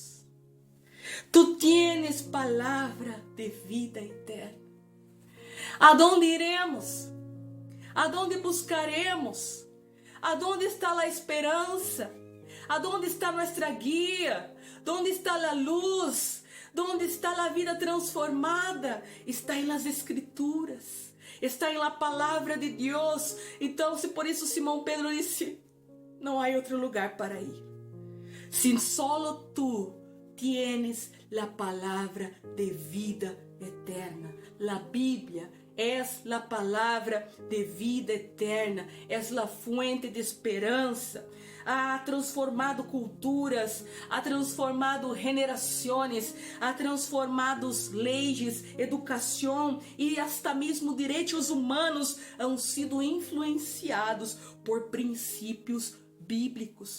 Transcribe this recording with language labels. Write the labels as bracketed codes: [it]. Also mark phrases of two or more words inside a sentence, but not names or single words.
[es] Tu tienes [pt] palavra de vida eterna. Aonde iremos? Aonde buscaremos? Aonde está a esperança? Aonde está nossa guia? Onde está a luz? Onde está a vida transformada? Está em [es] las Escrituras. [pt] Está em la palavra de Deus. Então, se por isso Simão Pedro disse: não há outro lugar para ir. [es] Se solo tu tienes la [pt] palavra de vida eterna. La Bíblia é a palavra de vida eterna, é a fuente de esperança. Ha transformado culturas, ha transformado generações, ha transformado leis, educação e até mesmo direitos humanos [es] han sido influenciados [pt] por princípios bíblicos.